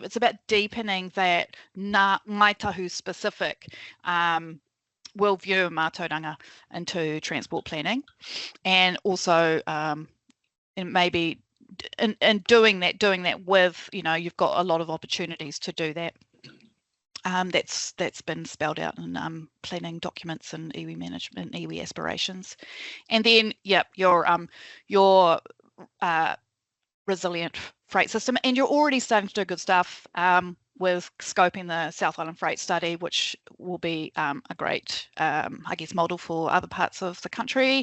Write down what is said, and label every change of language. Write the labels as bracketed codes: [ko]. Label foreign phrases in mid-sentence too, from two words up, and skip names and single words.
[en] It's about deepening that Ngāi Tahu specific worldview of mātauranga into transport planning, and also and maybe in doing that with you've got a lot of opportunities to do that. That's been spelled out in planning documents and iwi management, iwi aspirations. And then your resilient freight system, and you're already starting to do good stuff with scoping the South Island Freight Study, which will be a great model for other parts of the country.